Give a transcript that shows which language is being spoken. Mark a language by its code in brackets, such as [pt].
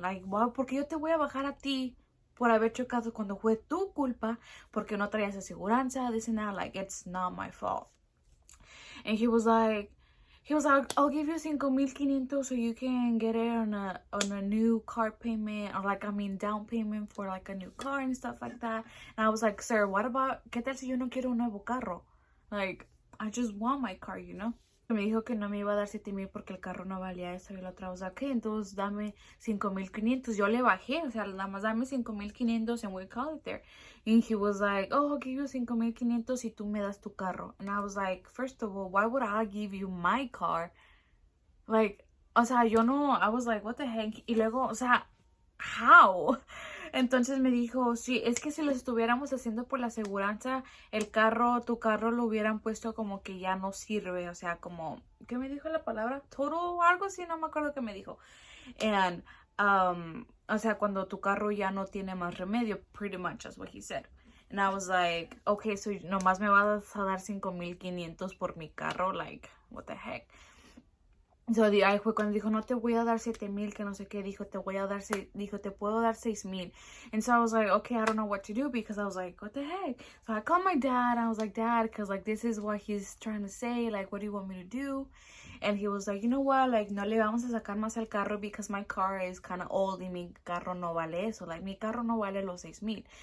[es] Like, wow, porque yo te voy a bajar a ti por haber chocado cuando fue tu culpa, porque no traías aseguranza, [en] this and that. Like, it's not my fault. And he was like, I'll give you 5,500 so you can get it on a new car payment, or like, I mean, down payment for like a new car and stuff like that. And I was like, sir, what about, [es] ¿qué tal si yo no quiero un nuevo carro? [en] Like, I just want my car, you know? [es] Me dijo que no me iba a dar 7,000 porque el carro no valía eso. Y la otra, o sea, ¿qué? Entonces dame 5,500. Yo le bajé, o sea, nada más dame 5,500 [en] and we call it there. And he was like, oh, I'll give you 5,500 [es] si tú me das tu carro. [en] And I was like, first of all, why would I give you my car? Like, [es] o sea, yo no, [en] I was like, what the heck? [es] Y luego, o sea, how? Entonces me dijo, sí, es que si lo estuviéramos haciendo por la aseguranza, tu carro lo hubieran puesto como que ya no sirve, o sea, como, ¿qué me dijo la palabra? Total o algo así, no me acuerdo qué me dijo. And, o sea, cuando tu carro ya no tiene más remedio, [en] pretty much that's what he said. And I was like, okay, so [es] nomás me vas a dar 5,500 por mi carro, [en] like, what the heck? [es] So, ahí fue cuando dijo, no te voy a dar 7,000, que no sé qué, dijo, te puedo dar 6,000. [en] And so I was like, okay, I don't know what to do, because I was like, what the heck? So I called my dad, and I was like, Dad, because like this is what he's trying to say, like, what do you want me to do? And he was like, you know what, like, [es] no le vamos a sacar más al carro [en] because my car is kind of old [es] y mi carro no vale eso, [en] like, [es] mi carro no vale los 6,000.